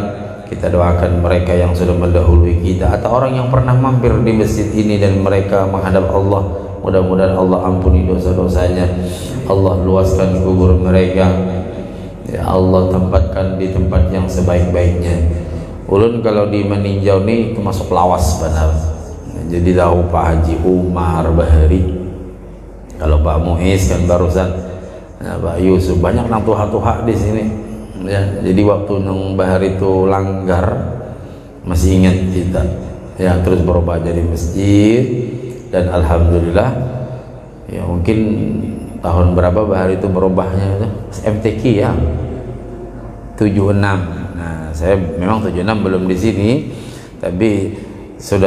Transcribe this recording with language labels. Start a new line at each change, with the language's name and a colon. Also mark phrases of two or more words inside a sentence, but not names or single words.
Indonesian: Kita doakan mereka yang sudah mendahului kita atau orang yang pernah mampir di masjid ini dan mereka menghadap Allah, mudah-mudahan Allah ampuni dosa-dosanya, Allah luaskan kubur mereka ya, Allah tempatkan di tempat yang sebaik-baiknya.
Banjar: Ulun kalau di meninjau ini termasuk lawas benar.
Indonesian: Jadi tahu Pak Haji Umar Bahari, kalau Pak Muiz kan barusan, ya, Pak Yusuf,
Banjar: banyak nang tuha-tuha di sini. Ya, jadi waktu nang Bahari itu Langgar masih ingat kita.
Indonesian: Ya, terus berubah jadi masjid dan alhamdulillah. Ya mungkin tahun berapa Bahari itu berubahnya itu? MTQ ya. 76. Nah, saya memang 76 belum di sini, tapi